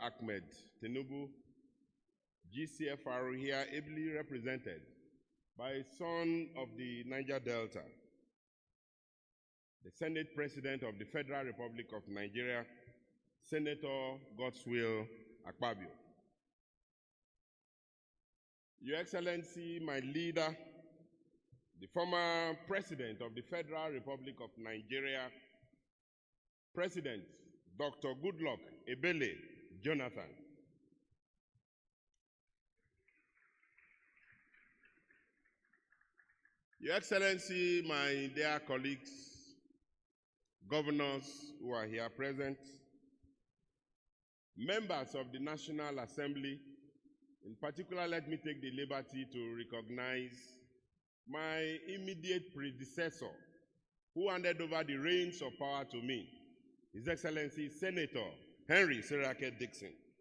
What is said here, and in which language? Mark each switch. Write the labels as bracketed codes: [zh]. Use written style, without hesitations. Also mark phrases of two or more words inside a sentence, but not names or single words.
[en] Ahmed Tinubu, GCFR here ably represented by a son of the Niger Delta, the Senate President of the Federal Republic of Nigeria, Senator Godswill Akpabio. Your Excellency, my leader, the former President of the Federal Republic of Nigeria, President Dr. Goodluck Ebele Jonathan. Your Excellency, my dear colleagues, governors who are here present, members of the National Assembly, in particular, let me take the liberty to recognize my immediate predecessor who handed over the reins of power to me, His Excellency Senator Henry Serake Dixon.